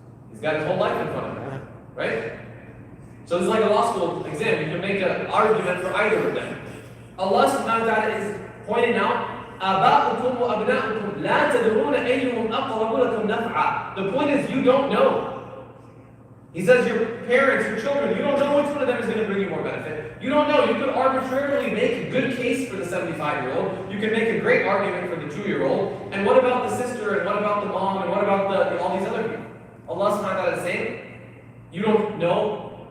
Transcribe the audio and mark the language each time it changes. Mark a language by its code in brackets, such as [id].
[en] He's got his whole life in front of him, right? So this is like a law school exam. You can make an argument for either of them. Allah subhanahu wa ta'ala is pointing out, [ar] آباؤكم وأبناؤكم لا تدرون أيهم أقرب لكم نفعا. [en] The point is, you don't know. He says your parents, your children, you don't know which one of them is going to bring you more benefit. You don't know. You could arbitrarily make a good case for the 75-year-old. You can make a great argument for the 2-year-old. And what about the sister? And what about the mom? And what about all these other people? Allah subhanahu wa ta'ala is saying, you don't know.